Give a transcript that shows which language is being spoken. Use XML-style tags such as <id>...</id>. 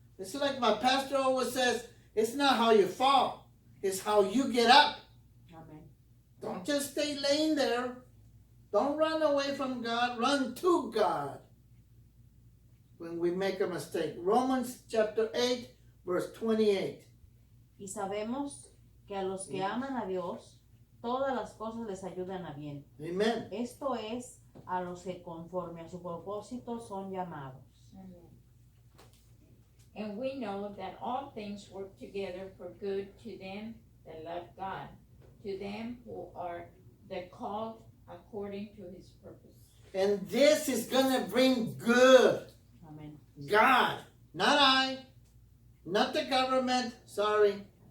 <en>It's like my pastor always says, it's not how you fall, it's how you get up.</en> <es>Amén.</es> <en>Don't just stay laying there. Don't run away from God. Run to God when we make a mistake. Romans chapter 8, verse 28.</en> <es>Y sabemos que a los que aman a Dios, todas las cosas les ayudan a bien.</es> <en>Amen.</en> <es>Esto es, a los que conforme a su propósito son llamados.</es> <en>Amen. And we know that all things work together for good to them that love God, to them who are the called according to His purpose. And this is going to bring good.</en> <es>Amén.</es> <en>God, not I, not the government, sorry.</en>